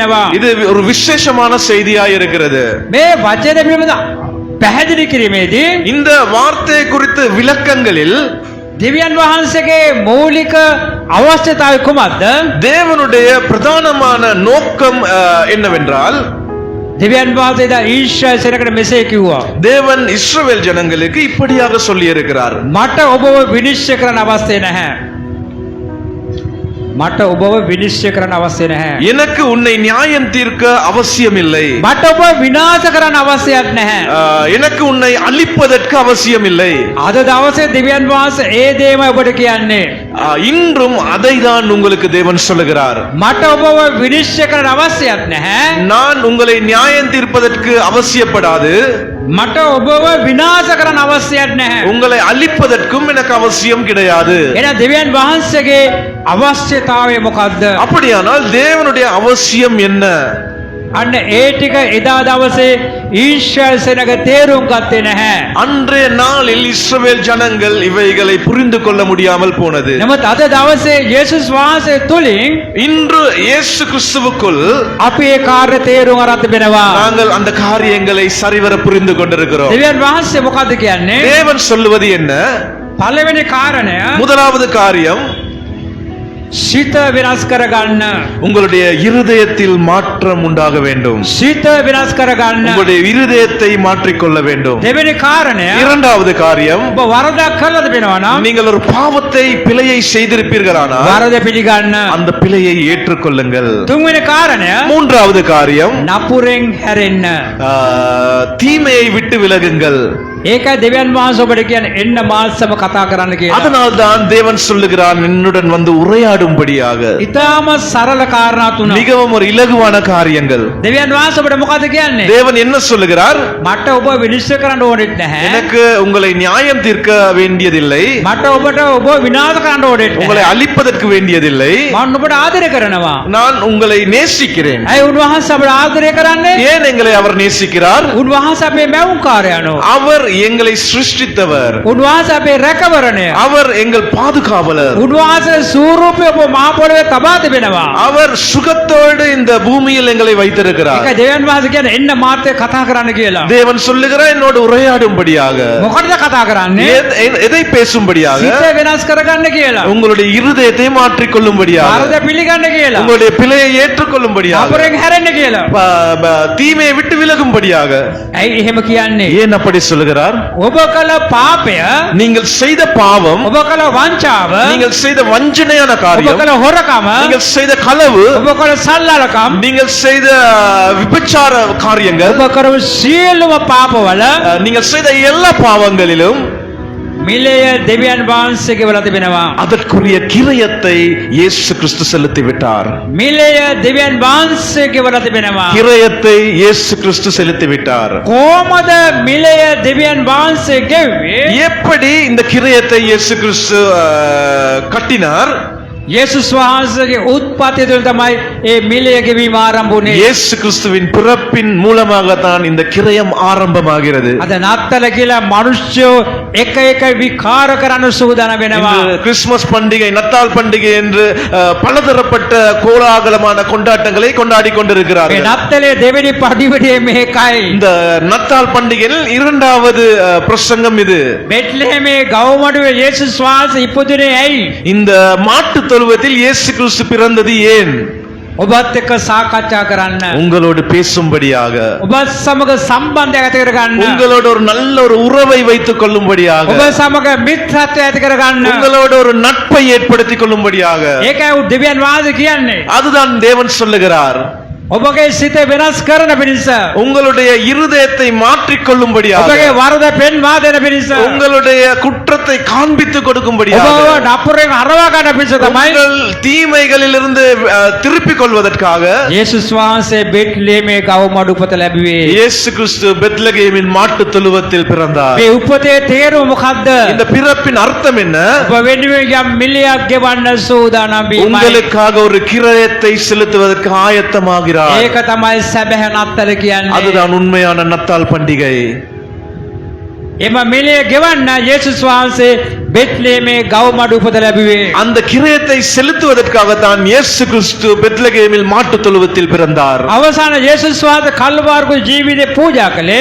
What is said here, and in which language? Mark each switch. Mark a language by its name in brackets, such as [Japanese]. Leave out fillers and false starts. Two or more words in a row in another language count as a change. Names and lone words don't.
[Tamil] இது ஒரு விசேஷமான செய்தியாய் இருக்கிறது. [Sinhala] මේ වචනේ පිළිබඳ පැහැදිලි කිරීමේදී [Tamil] இந்த வார்த்தை குறித்து விளக்கங்களில் [Sinhala] දෙවියන් වහන්සේගේ මූලික අවශ්‍යතාවය කුමක්ද? [Tamil] தேவனுடைய பிரதானமான நோக்கம் என்னவென்றால் [Sinhala] දෙවියන් වහන්සේ දා ඊශ්‍රායල් සෙනඟට මෙසේ කිව්වා. [Tamil] தேவன் இஸ்ரவேல் ஜனங்களுக்கு இப்படியாக சொல்லி இருக்கிறார். [Sinhala] මට ඔබව විනිශ්චය කරන්න අවශ්‍ය නැහැ. මට ඔබව විනිශ්චය කරන්න අවශ්‍ය නැහැ. [Tamil] எனக்கு உன்னை நியாயம் தீர்க்க அவசியமில்லை. [Sinhala] මට ඔබ විනාශ කරන්න අවශ්‍යයක් නැහැ. [Tamil] எனக்கு உன்னை அழிப்பதற்கு அவசியமில்லை. [Sinhala] අද දවසේ දෙවියන් වහන්සේ ඒ දේම ඔබට කියන්නේ. [Tamil] இன்றும் அதை தான் உங்களுக்கு தேவன் சொல்லுகிறார். [Sinhala] මට ඔබව විනිශ්චය කරන්න අවශ්‍යයක් නැහැ. [Tamil] நான் உங்களை நியாயம் தீர்ப்பதற்கு அவசியப்படாது. [Sinhala] මට ඔබව විනාශ කරන්න අවශ්‍යයක් නැහැ. [Tamil] உங்களை அழிப்பதற்கும் எனக்கு அவசியம் கிடையாது. [Sinhala] එහෙනම් දෙවියන් වහන්සේගේ අවශ්‍යතාවය මොකද්ද? [Tamil] அப்படியானால் தேவனுடைய அவசியம் என்ன? [Sinhala] අන්න ඒ ටික එදා දවසේ ඊශ්‍රායල් සෙනඟ තේරුම් ගත්තේ නැහැ. [Tamil] அன்றைய நாளில் இஸ்ரவேல் ஜனங்கள் இவைகளை புரிந்து கொள்ள முடியாமல் போனது. [Sinhala] නමුත් අද දවසේ යේසුස් වහන්සේ තුලින් [Tamil] இன்று இயேசு கிறிஸ்துவுக்குள் [Sinhala] අපි ඒ කාර්ය තේරුම් අරන් තිබෙනවා. [Tamil] நாங்கள் அந்த காரியங்களை சரிவர புரிந்து கொண்டிருக்கிறோம். [Sinhala] දෙවියන් වහන්සේ මොකද්ද කියන්නේ? [Tamil] தேவன் சொல்லுவது என்ன? [Sinhala] පළවෙනි කාරණය [Tamil] முதலாவது காரியம், [Sinhala] සිත වෙනස් කරගන්න. [Tamil] உங்களுடைய இருதயத்தில் மாற்றம் உண்டாக வேண்டும். [Sinhala] සිත වෙනස් කරගන්න. [Tamil] உங்களுடைய இருதயத்தை மாற்றிக்கொள்ள வேண்டும். [Sinhala] දෙවෙනි කාරණය, [Tamil] இரண்டாவது காரியம், [Sinhala] ඔබ වරදක් කළා තිබෙනවා නම් [Tamil] நீங்கள் ஒரு பாவத்தை பிழையை செய்திருப்பீர்களானால் [Sinhala] වරද පිළිගන්න. [Tamil] அந்த பிழையை ஏற்றுக்கொள்ளுங்கள். [Sinhala] තුන්වෙනි කාරණය, [Tamil] மூன்றாவது காரியம், [Sinhala] නපුරෙන් හැරෙන්න. [Tamil] தீமையை விட்டு விலகுங்கள். [Sinhala] ඒකයි දෙවියන් වහන්සේ ඔබට කියන්නේ එන්න මාත්සම කතා කරන්න කියලා. [Tamil] அதனால்தான் தேவன் சொல்லுகிறான் என்னுடன் வந்து உரையாடும்படியாக. [Sinhala] ඊටාම සරල කාරණා තුන. [Tamil] மிகவும் ஒரு இலகுவான காரியங்கள். [Sinhala] දෙවියන් වහන්සේ ඔබට මොකද කියන්නේ? [Tamil] தேவன் என்ன சொல்லுகிறார்? [Sinhala] මට ඔබ විනිශ්චය කරන්න ඕනෙත් නැහැ. [Tamil] எனக்கு உங்களை நியாயம் தீர்க்க வேண்டியதில்லை. [Sinhala] මට ඔබට ඔබ විනාශ කරන්න ඕනෙත් [Tamil] உங்களை [Sinhala] නැහැ. [Tamil] அழிப்பதற்கு வேண்டியதில்லை. [Sinhala] මම ඔබට ආදරය කරනවා. [Tamil] நான் உங்களை நேசிக்கிறேன். [Sinhala] ඇයි උන්වහන්සේ අපට ආදරය කරන්නේ? [Tamil] ஏன் எங்களை அவர் நேசிக்கிறார்? [Sinhala] උන්වහන්සේ අපේ මැවුම්කාරයනෝ. [Tamil] அவர் எங்களை சிருஷ்டித்தவர். [Sinhala] උන්වහන්සේ අපේ රැකවරණය. [Tamil] அவர் எங்கள் பாதுகாவலர். [Sinhala] උන්වහන්සේ ස්වරූපය ඔබ මහ පොළවේ තබා තිබෙනවා. [Tamil] அவர் சுகத்தோடு இந்த பூமியில் எங்களை வைத்திருக்கிறார். [Sinhala] ඒකයි දෙවියන් වහන්සේ කියන්නේ එන්න මාත් එක්ක කතා කරන්න කියලා. [Tamil] தேவன் சொல்லுகிறார் என்னோடு உரையாடும்படியாக. [Sinhala] මොකටද කතා කරන්නේ? [Tamil] எதை பேசும்படியாக? [Sinhala] සිත වෙනස් කරගන්න කියලා. [Tamil] உங்களுடைய இருதயத்தை மாற்றிக் கொள்ளும்படியாக. [Sinhala] වරද පිළිගන්න කියලා. [Tamil] உங்களுடைய பிழையை ஏற்றுக்கொள்ளும்படியாக. [Sinhala] නපුරෙන් හැරෙන්න කියලා. [Tamil] தீமையை விட்டு விலகும்படியாக. [Sinhala] ඇයි එහෙම කියන්නේ? [Tamil] ஏன் அப்படி சொல்லுகிறார்? [Sinhala] ඔබ කළ පාපය, [Tamil] நீங்கள் செய்த பாவம், [Sinhala] ඔබ කළ වංචාව, [Tamil] நீங்கள் செய்த வஞ்சனையான [Sinhala] ඔබ [Tamil] காரியம், [Sinhala] කළ හොරකම, [Tamil] நீங்கள் செய்த களவு, [Sinhala] ඔබ කළ සල්ලාලකම්, [Tamil] நீங்கள் செய்த விபச்சார காரியங்கள், [Sinhala] ඔබ කරපු සියලුම පාපවල [Tamil] நீங்கள் செய்த எல்லா பாவங்களிலும் [Sinhala] මිලය දෙවියන් වහන්සේගේ වල තිබෙනවා. [Tamil] அதற்குரிய கிரயத்தை இயேசு கிறிஸ்து செலுத்தி விட்டார். [Sinhala] මිලය දෙවියන් වහන්සේගේ වල තිබෙනවා. [Tamil] கிரயத்தை இயேசு கிறிஸ்து செலுத்தி விட்டார். [Sinhala] කොහොමද මිලය දෙවියන් වහන්සේ ගෙව්වේ? [Tamil] எப்படி இந்த கிரயத்தை இயேசு கிறிஸ்து கட்டினார்? [Sinhala] යේසුස් වහන්සේගේ උත්පත්තිය තුළ තමයි ඒ මිලය ගෙවීම ආරම්භ වුනේ. [Tamil] இயேசு கிறிஸ்துவின் பிறப்பின் மூலமாகத்தான் இந்த கிரயம் ஆரம்பமாகிறது. [Sinhala] අද නත්තල කියලා මිනිස්සු එක එක විකාර කරන්න සූදානම් වෙනවා. [Tamil] இன்று கிறிஸ்துமஸ் பண்டிகை, நத்தால் பண்டிகை என்று பலதரப்பட்ட கோலாகலமான கொண்டாட்டங்களை கொண்டாடி [Sinhala] මේ [Tamil] கொண்டிருக்கிறார்கள். [Sinhala] නත්තලේ දෙවෙනි පඩිවිඩේ මේකයි. [Tamil] இந்த நத்தால் பண்டிகையில் இரண்டாவது பிரசங்கம் இது. [Sinhala] බෙත්ලෙහෙමේ ගවමඩුවේ යේසුස් වහන්සේ ඉපදුනේ ඇයි? [Tamil] இந்த மாட்டு தொழுவத்தில் இயேசு கிறிஸ்து பிறந்தது ஏன்? [Sinhala] ඔබත් එක්ක සාකච්ඡා කරන්න. [Tamil] உங்களோடு பேசும்படியாக, [Sinhala] ඔබත් සමග සම්බන්ධයක් ඇති කරගන්න. [Tamil] உங்களோடு ஒரு நல்ல ஒரு உறவை வைத்துக் கொள்ளும்படியாக, [Sinhala] ඔබ සමග මිත්‍රත්වය ඇති කරගන්න. [Tamil] உங்களோடு ஒரு நட்பை ஏற்படுத்திக் கொள்ளும்படியாக. [Sinhala] ඒකයි දෙවියන් වහන්සේ කියන්නේ. [Tamil] அதுதான் தேவன் சொல்லுகிறார். [Sinhala] ඔබගේ සිත වෙනස් කරන පිණිස, [Tamil] உங்களுடைய இருதயத்தை மாற்றிக் கொள்ளும்படியாக, [Sinhala] ඔබගේ වරද පෙන්වා දෙන පිණිස, [Tamil] உங்களுடைய குற்றத்தை காண்பித்துக் கொடுக்கும்படியாக, [Sinhala] ඔබව නපුරෙන් හරවා ගන්න පිණිස තමයි [Tamil] உங்கள் தீமைகளிலிருந்து திருப்பிக் கொள்வதற்காக [Sinhala] යේසුස් වහන්සේ බෙත්ලෙහෙමේ ගවමඩු උපත ලැබුවේ. [Tamil] இயேசு கிறிஸ்து பெத்லகேமின் மாட்டு தொழுவத்தில் பிறந்தார். [Sinhala] මේ උපතේ තේරුම මොකද්ද? [Tamil] இந்த பிறப்பின் அர்த்தம் என்ன? [Sinhala] ඔබ වෙනුවෙන් යම් මිලියක් ගෙවන්න සූදානම් වීමයි. [Tamil] உங்களுக்காக ஒரு கிரயத்தை செலுத்துவதற்கு ஆயத்தமாகிறார். [Sinhala] ඒක තමයි සැබෑ නත්තල කියන්නේ. [Tamil] அதுதான் உண்மையான நத்தால் பண்டிகை. [Sinhala] එම මිලිය ගෙවන්න යේසුස් වහන්සේ බෙත්ලේමේ ගවමඩු උපත ලැබුවේ. [Tamil] அந்த கிரயத்தை செலுத்துவதற்காகத்தான் இயேசு கிறிஸ்து பெத்லகேமில் மாட்டுத் தொழுவத்தில் பிறந்தார். [Sinhala] අවසාන යේසුස් වහන්සේ කල්වාර්ගෝ ජීවිතේ පූජා කළේ